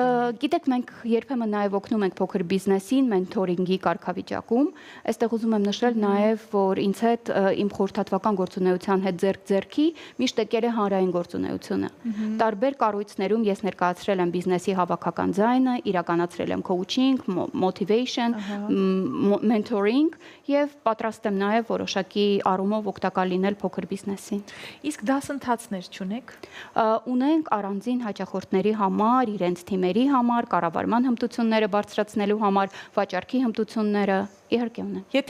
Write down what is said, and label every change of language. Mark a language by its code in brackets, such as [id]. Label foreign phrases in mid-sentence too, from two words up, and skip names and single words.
[hy] Գիտեք, մենք երբեմն նաև օգնում ենք փոքր բիզնեսին մենթորինգի կարգավիճակում։ Այստեղ ուզում եմ նշել նաև, որ ինձ հետ իմ խորհրդատվական գործունեության հետ ձեռք-ձեռքի միշտ եկել է հանրային գործունեությունը։ Տարբեր կառույցներում ես ներկայացրել եմ բիզնեսի հավաքական ձայնը, իրականացրել եմ [en] coaching, motivation, mentoring [hy] եւ պատրաստ եմ նաև որոշակի առումով օգտակար լինել փոքր բիզնեսին։ Իսկ դասընթացներ չունեք։ Ունենք առանձին հաճախորդների համար, իրենց թիմերի համար, կառավարման հմտությունները բարձրացնելու համար, վաճառքի հմտությունները, իհարկե ունենք։